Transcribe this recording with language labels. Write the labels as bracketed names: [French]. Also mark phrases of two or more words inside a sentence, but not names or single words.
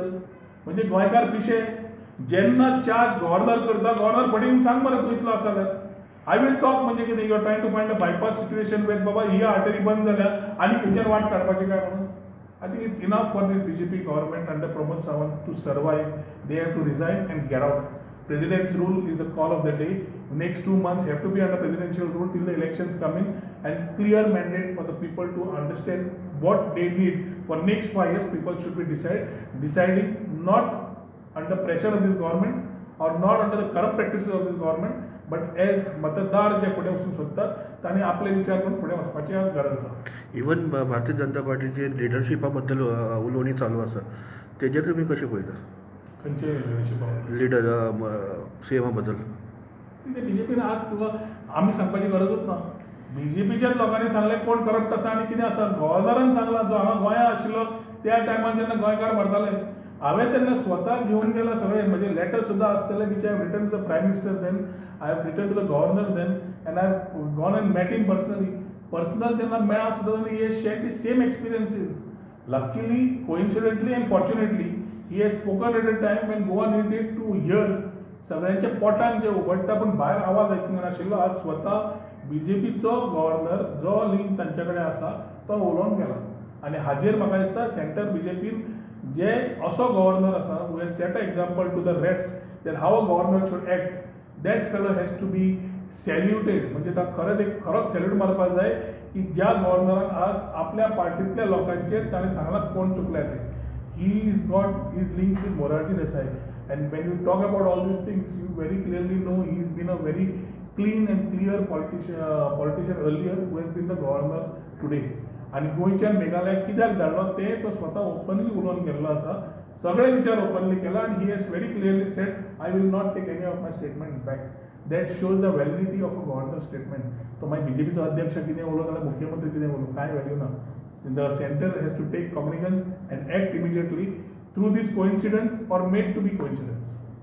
[Konkani] म्हणजे गोंयकार पिशे. जेन्ना [English] charge governor [Konkani] करता, गव्हर्नर फटींग सांग मरे तूं इतलो आसा जाल्यार. [English] I will talk [Konkani] म्हणजे कितें, [English] you are trying to find a bypass situation when [Konkani] बाबा ही आर्टरी बंद जाल्या आनी खंयच्यान वाट काडपाची काय म्हणून. [English] I think it's enough for this BJP government under Pramod Sawant to survive. They have to resign and get out. President's rule is the call of the day. Next 2 months have to be under presidential rule till the elections come in, and clear mandate for the people to understand what they need for next 5 years. People should be deciding not under pressure of this government or not under the corrupt practices of this government, but as [Konkani] मतदार जे फुडें वचूंक सोदतात तांणी आपले विचार करून फुडें वचपाची आज गरज आसा. इवन भारतीय जनता पार्टीची लिडरशिपा बद्दल उलोवणी चालू आसा, तेजेर तुमी कशें पळयता? खंयचे लिडरशिपा लिडर सीएमा बद्दल बीजेपीन आज तुका आमी सांगपाची गरजूच ना. बीजेपीच्याच लोकांनी सांगलें कोण करप्ट आसा आनी कितें आसा. गव्हर्नरान सांगलां, जो हांगा गोंयांत आशिल्लो त्या टायमार जेन्ना गोंयकार मरताले, हांवें तेन्ना स्वता घेवन गेला सगळें. म्हजे लेटर सुद्दां आसतले [English] which I have written to the Prime Minister then, I have written to the Governor then, and I have gone and met him personally. पर्सनल [Konkani] जेन्ना मेळ्ळा सुद्दां [English] he has shared the same experiences. Luckily, coincidentally and fortunately he has spoken at a time when Goa needed to hear [Konkani] सगळ्यांच्या पोटान जे उगडटा पूण भायर आवाज आयकूंक नाशिल्लो. आज स्वता बीजेपीचो गव्हर्नर जो लिंक तांचे कडेन आसा तो उलोवन गेला. आनी हाजेर म्हाका दिसता सेंटर बीजेपीन जे असो गव्हर्नर आसा [English] who has set an example to the rest that how a governor should act, that fellow has to be saluted. [Konkani] म्हणजे खरोच सॅल्यूट मारपाक जाय की ज्या गव्हर्नरान आज आपल्या पार्टींतल्या लोकांचेर ताणें सांगलां कोण चुकल्या ते. [English] He's got his links with Morarji Desai, and when you talk about all these things, you very clearly know he's been a very clean and clear politician earlier who has been the governor today. [Konkani] आणि गोंयच्या मेघालयाक कित्याक धाडलो ते तो स्वता ओपनली उलोवन गेल्लो आसा. सगळे विचार ओपनली केला, [English] and he has very clearly said I will not take any of my statements back. That shows the validity of a governor statement [Konkani] तो मागीर बीजेपीचो अध्यक्ष कितें उलो नाल्यार मुख्यमंत्री कितें उलो कांय व्हॅल्यू ना [English] the centre has to take cognizance and act immediately through this coincidence or made to be coincidence